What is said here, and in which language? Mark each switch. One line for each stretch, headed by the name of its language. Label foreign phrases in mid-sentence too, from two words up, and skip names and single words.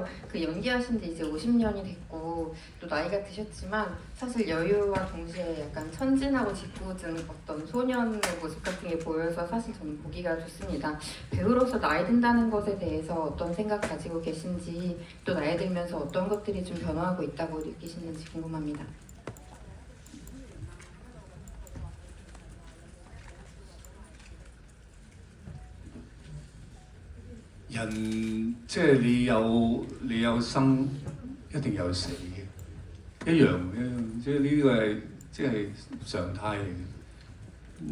Korean: 연기하신 지 이제 50년이 됐고 또 나이가 드셨지만 사실 여유와 동시에 약간 천진하고 짓궂은 어떤 소년의 모습 같은 게 보여서 사실 저는 보기가 좋습니다. 배우로서 나이 든다는 것에 대해서 어떤 생각 가지고 계신지 또 나이 들면서 어떤 것들이 좀 변화하고 있다고 느끼시는지 궁금합니다.
Cantonese: 人即係你有生，一定有死嘅，一樣嘅，即係呢個係即係常態嚟嘅。